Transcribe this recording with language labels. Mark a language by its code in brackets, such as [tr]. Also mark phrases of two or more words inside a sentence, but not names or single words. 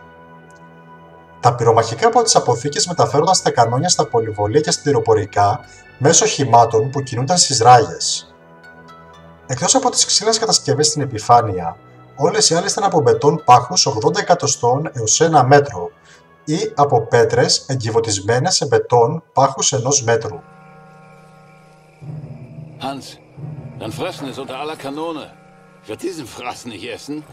[el] Τα πυρομαχικά από τις αποθήκες μεταφέρονταν στα κανόνια, στα πολυβολία και στα αντιεροπορικά μέσω οχημάτων που κινούνταν στις ράγες. Εκτός από τις ξύλινες κατασκευές στην επιφάνεια, όλες οι άλλες ήταν από μπετόν πάχους 80 εκατοστών έως 1 μέτρο ή από πέτρες εγκυβωτισμένες σε μπετόν πάχους 1 μέτρου. [de] Hans, dein Fressen ist unter aller Kanone. Ich werde diesen Fraß nicht essen.